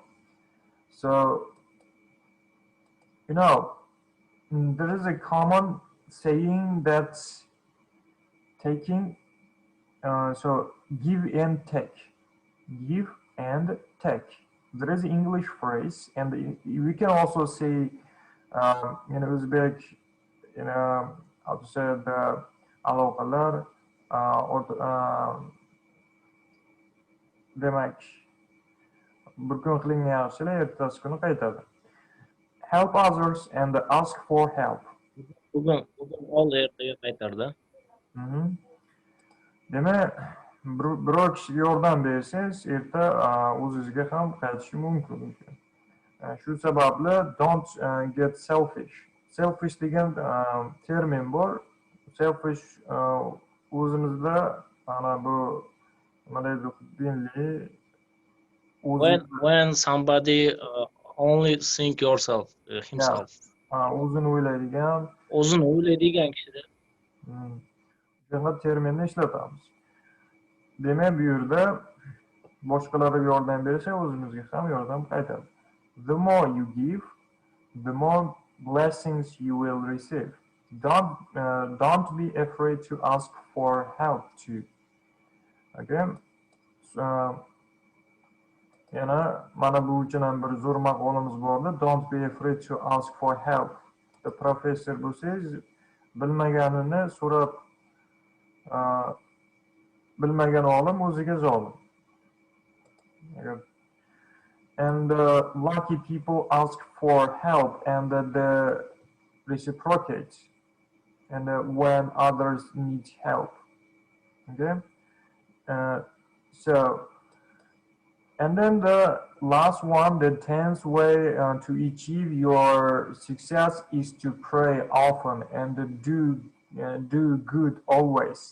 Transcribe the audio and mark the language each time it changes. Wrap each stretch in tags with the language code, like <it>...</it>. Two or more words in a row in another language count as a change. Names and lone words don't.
<en>So, you know, there is a common saying that taking, so give and take, give and take. There is an English phrase, and we can also say in Uzbek, you know, how to say the</en> <uz>aloqalar, demak, bir kun qilingan yaxshilik ertasi kuni qaytadi.</uz> <en>Help others and ask for help.</en> <uz>bugun ol ertaga qaytar-da. Mhm. Demak, biror kishiga yordam bersangiz, erta o'zingizga ham qaytishi mumkin. Shu sababli</uz> <en>don't get selfish.</en> <uz>Selfish degan termin bor. Selfish o'zimizda mana bu nima deydi, xudbinlik, o'zi</uz> <en>When somebody only think yourself, himself.</en> <uz>o'zini o'ylaydigan O'zini o'ylaydigan kishida shunaqa terminni ishlatamiz. Demak, bu yerda boshqalarga yordam bersak, o'zimizga ham yordam qaytadi.</uz> <en>The more you give, the more blessings you will receive. Don't be afraid to ask for help too. Okay? So,</en> <uz>yana mana bu uchun ham bir zo'r maqolamiz bordi.</uz> <en>Don't be afraid to ask for help.</en> <uz>Professor bo'lsangiz, bilmaganini so'rab, bilmagan olim o'ziga zolim.</uz> <en>And lucky people ask for help and they reciprocate and when others need help. Okay, so and then the last one, the 10th way to achieve your success is to pray often and do good always.</en>